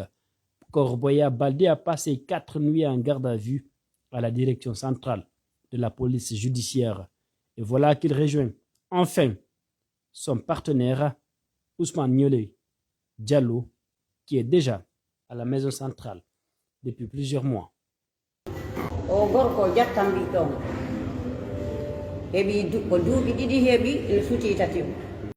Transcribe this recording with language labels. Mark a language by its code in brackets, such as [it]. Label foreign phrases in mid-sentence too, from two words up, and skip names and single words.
[fr] Corbeya Baldé a passé 4 nuits en garde à vue à la direction centrale de la police judiciaire. Et voilà qu'il rejoint enfin son partenaire Ousmane Niolé Diallo, qui est déjà à la maison centrale depuis plusieurs mois. [ff] O gorko jattan ɗon heɓi ko duuɓi ɗiɗi heɓi ene suti tati